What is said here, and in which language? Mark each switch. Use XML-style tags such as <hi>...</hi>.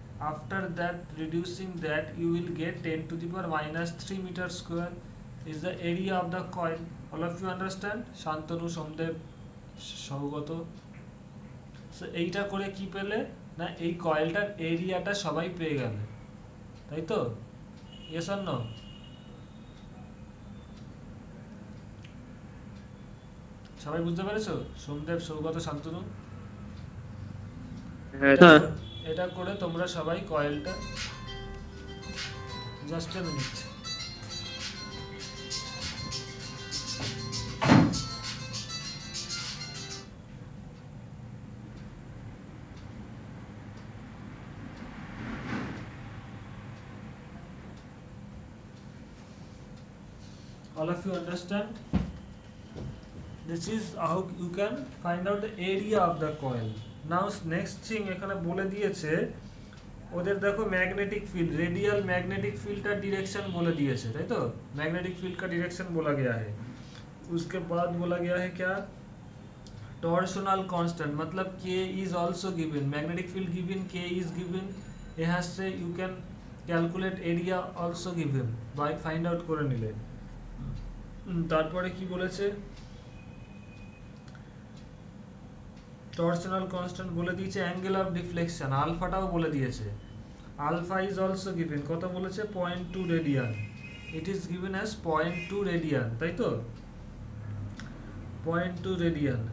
<en>After that, reducing that, you will get 10⁻³ meter square is the area of the coil. All of you understand? Shantanu, Somdev, Saugata.</en> <bn>So এইটা করে কি পেলে না, এই কয়েলটার এরিয়াটা সবাই পেয়ে গেলে, তাই তো? Yes or no? সবাই বুঝতে পেরেছো? সোমদেব, সৌগত, শান্তনু? হ্যাঁ। এটা করে তোমরা সবাই কয়েলটা, just a minute.</bn> <en>All of you understand? This is how you can find out the area of the coil. Now next thing</en> <bn>এখানে বলে দিয়েছে ওদের দেখো</bn> <hi>magnetic field radial magnetic field का डायरेक्शन बोले दिए थे, तो मैग्नेटिक फील्ड का डायरेक्शन बोला गया है। उसके बाद बोला गया है क्या, टॉर्शनल कांस्टेंट, मतलब k is also given, magnetic field given, k is given, यहाँ से you can calculate area also given by find out</hi> <bn>করে নিলে। তারপরে কি বলেছে, টর্শনাল কনস্ট্যান্ট বলে দিয়েছে, অ্যাঙ্গেল অফ ডিফ্লেকশন আলফাটাও বলে দিয়েছে, আলফা ইজ অলসো গিভেন, কত বলেছে 0.2 radian, it is given as 0.2 radian, তাই তো 0.2 রেডিয়ান।</bn>